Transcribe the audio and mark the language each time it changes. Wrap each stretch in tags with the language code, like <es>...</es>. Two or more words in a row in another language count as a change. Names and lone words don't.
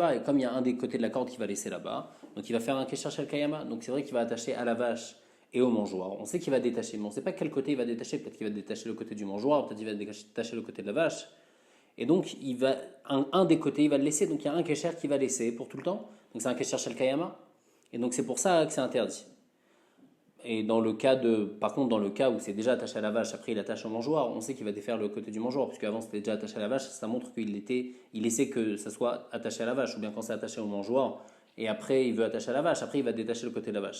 <fr>Et comme il y a un des côtés de la corde qui va laisser là-bas, donc il va faire un</fr> <he>קשר של קיימא.</he> <fr>Donc c'est vrai qu'il va attacher à la vache et au mangeoir. On sait qu'il va détacher, mais on ne sait pas quel côté il va détacher. Peut-être qu'il va détacher le côté du mangeoir, peut-être qu'il va détacher le côté de la vache. Et donc, un des côtés, il va le laisser. Donc, il y a un kesher qui va laisser pour tout le temps. Donc, c'est un</fr> <he>קשר של קיימא.</he> <fr>Et donc, c'est pour ça que c'est interdit. Et par contre, dans le cas où c'est déjà attaché à la vache, après il attache au mangeoir, on sait qu'il va défaire le côté du mangeoir, puisque avant c'était déjà attaché à la vache, ça montre il laissait que ça soit attaché à la vache, ou bien quand c'est attaché au mangeoir, et après il veut attacher à la vache, après il va détacher le côté de la vache.</fr>